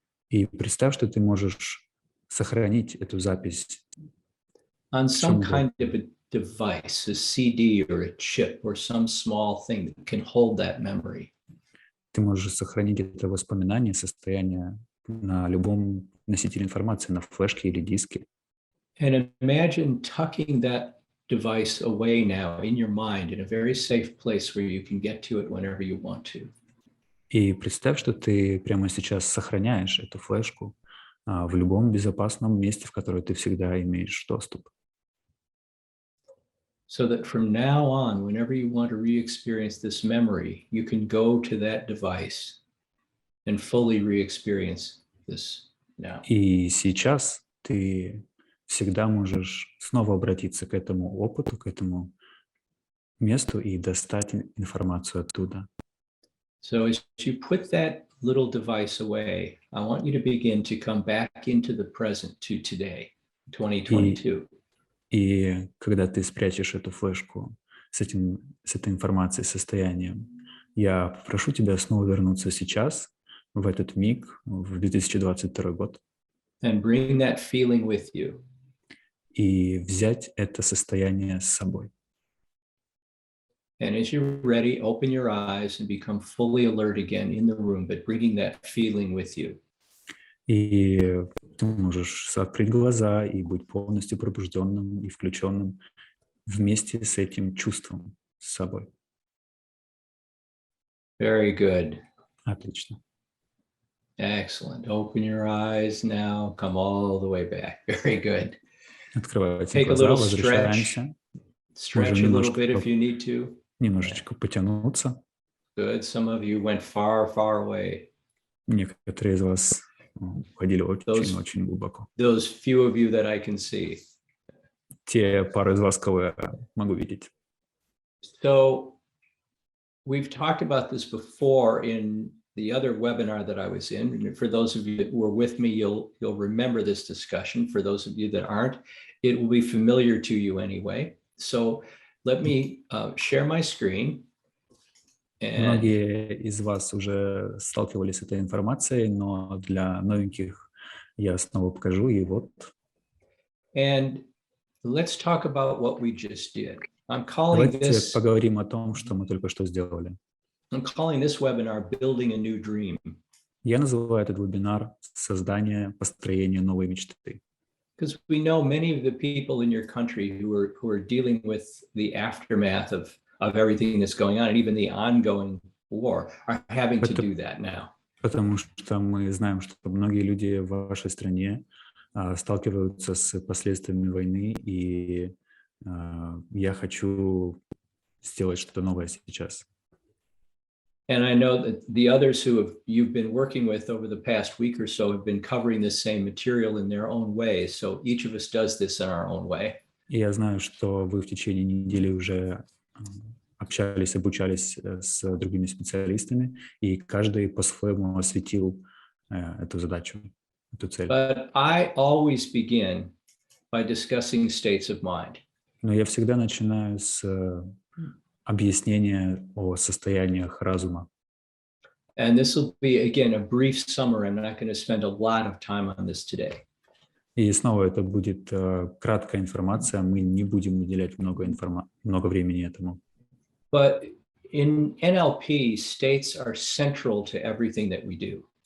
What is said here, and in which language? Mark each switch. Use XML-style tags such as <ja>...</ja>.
<ru>И представь, что ты можешь сохранить эту запись</ru> <en>on some Some kind of a device, a CD or a chip or some small thing that can hold that memory.</en> <ru>ты можешь сохранить это воспоминание, состояние на любом носителе информации, на флешке или диске.</ru> <en>And imagine tucking that device away now in your mind in a very safe place where you can get to it whenever you want to.</en> <ru>И представь, что ты прямо сейчас сохраняешь эту флешку в любом безопасном месте, в которое ты всегда имеешь доступ.</ru> <en>So that from now on, whenever you want to re-experience this memory, you can go to that device and fully re-experience this now.</en> <ru>И сейчас ты всегда можешь снова обратиться к этому опыту, к этому месту и достать информацию оттуда.</ru> <en>So as you put that little device away, I want you to begin to come back into the present to today, 2022.</en> <ru>И когда ты спрячешь эту флешку с этой информацией, состоянием, я попрошу тебя снова вернуться сейчас, в этот миг, в 2022 год,</ru> <en>And bring that feeling with you.</en> <ru>и взять это состояние с собой.</ru> <en>And as you're ready, open your eyes and become fully alert again in the room, but bringing that feeling with you.</en> <ru>И ты можешь открыть глаза и быть полностью пробужденным и включенным вместе с этим чувством с собой.</ru> <en>Very good.</en> <ru>Отлично.</ru> <en>Excellent. Open your eyes now. Come all the way back. Very good.</en> <ru>Открывайте</ru> <en>Take a</en> <ru>глаза,</ru> <en>little stretch.</en> <ru>возвращаемся.</ru> <en>Stretch a little bit if you need to.</en> <ru>Немножечко потянуться.</ru> <en>Good. Some of you went far, far away.</en> <ru>Некоторые из вас уходили очень-очень глубоко.</ru> <en>Those few of you that I can see.</en> <ru>Те пару из вас, кого я могу видеть.</ru> <en>So we've talked about this before in the other webinar that I was in. For those of you that were with me, you'll remember this discussion. For those of you that aren't, it will be familiar to you anyway. So let me share my screen.</en> <ru>Многие из вас уже сталкивались с этой информацией, но для новеньких я снова покажу, и вот.</ru> <en>And let's talk about what we just did. I'm calling</en> <ru>Давайте поговорим о том, что мы только что сделали.</ru> <en>I'm calling this webinar Building a New Dream.</en> <ru>Я называю этот вебинар «Создание, построение новой мечты».</ru> <en>Because we know many of the people in your country who are dealing with the aftermath of everything that's going on, and even the ongoing war, are having to do that now.</en> <ru>Потому что мы знаем, что многие люди в вашей стране сталкиваются с последствиями войны, и я хочу сделать что-то новое сейчас.</ru> <en>And I know that the others you've been working with over the past week or so have been covering this same material in their own way. So each of us does this in our own way.</en> <ru>И я знаю, что вы в течение недели уже общались, обучались с другими специалистами, и каждый по-своему осветил эту задачу, эту цель.</ru> <en>But I always begin by discussing states of mind.</en> <ru>Но я всегда начинаю с объяснения о состояниях разума.</ru> <en>And this will be, again, a brief summary. I'm not going to spend a lot of time on this today.</en> <ru>И снова это будет краткая информация, мы не будем уделять много времени этому.</ru> <en>But in NLP, states are central to everything that we do.</en>